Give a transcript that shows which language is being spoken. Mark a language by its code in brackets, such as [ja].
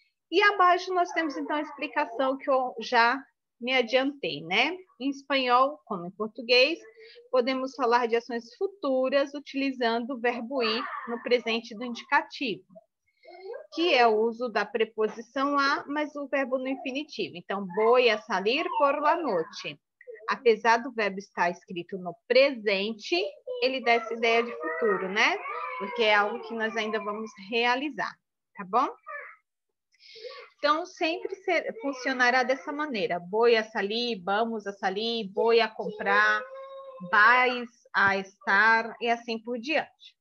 [pt] E abaixo nós temos, então, a explicação que eu já me adiantei, né? Em espanhol, como em português, podemos falar de ações futuras utilizando o verbo ir no presente do indicativo, que é o uso da preposição a, mas o verbo no infinitivo. [es] Então, voy a salir por la noche. [pt] Apesar do verbo estar escrito no presente, ele dá essa ideia de futuro, né? Porque é algo que nós ainda vamos realizar, tá bom? Então, sempre funcionará dessa maneira. [es] Voy a salir, vamos a salir, voy a comprar, vais a estar, [pt] e assim por diante.